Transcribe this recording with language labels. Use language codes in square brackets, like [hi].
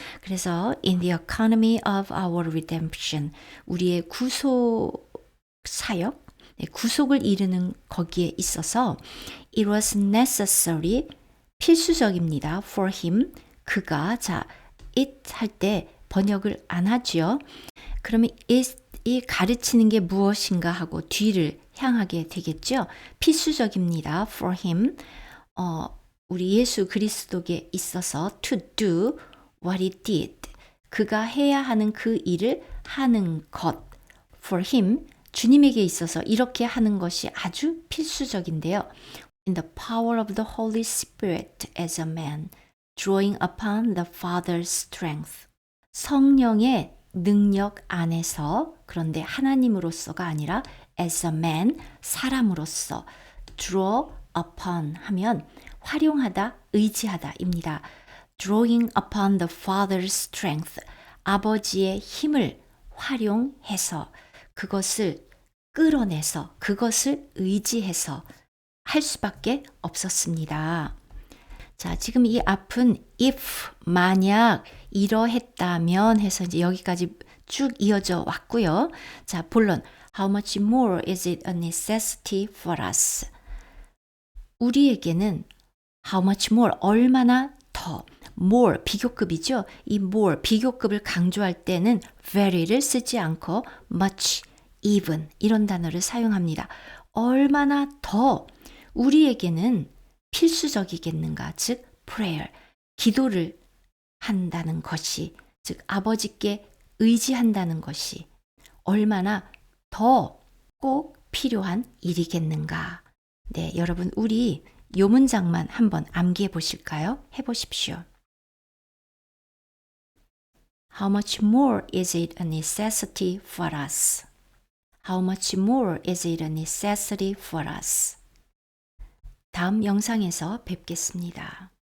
[ko] 그래서 [en] in the economy of our redemption [ko] 우리의 구속 사역, 구속을 이루는 거기에 있어서 [en] it was necessary [ko] 필수적입니다. [en] for him [ko] 그가 자 it 할 때 번역을 안 하죠. 그러면 이 가르치는 게 무엇인가 하고 뒤를 향하게 되겠죠. 필수적입니다. [en] for him [ko] 우리 예수 그리스도께 있어서 [en] to do what he did. [ko] 그가 해야 하는 그 일을 하는 것. [en] For him, [ko] 주님에게 있어서 이렇게 하는 것이 아주 필수적인데요. [en] In the power of the Holy Spirit as a man, drawing upon the Father's strength. [ko] 성령의 능력 안에서 그런데 하나님으로서가 아니라 [en] as a man, [ko] 사람으로서 draw upon 하면 활용하다, 의지하다입니다. [en] Drawing upon the Father's strength. [ko] 아버지의 힘을 활용해서 그것을 끌어내서 그것을 의지해서 할 수밖에 없었습니다. 자, 지금 이 앞은 if, 만약, 이러했다면 해서 이제 여기까지 쭉 이어져 왔고요. 자, 본론. [en] How much more is it a necessity for us? [ko] 우리에게는 [en] how much more, [ko] 얼마나 더, more, 비교급이죠. 이 more, 비교급을 강조할 때는 very를 쓰지 않고 much, even 이런 단어를 사용합니다. 얼마나 더 우리에게는 필수적이겠는가, 즉 prayer, 기도를 한다는 것이, 즉 아버지께 의지한다는 것이 얼마나 더 꼭 필요한 일이겠는가. 네, 여러분 우리 요 문장만 한번 암기해 보실까요? 해보십시오. [en] How much more is it a necessity for us? How much more is it a necessity for us? [ko] 다음 영상에서 뵙겠습니다.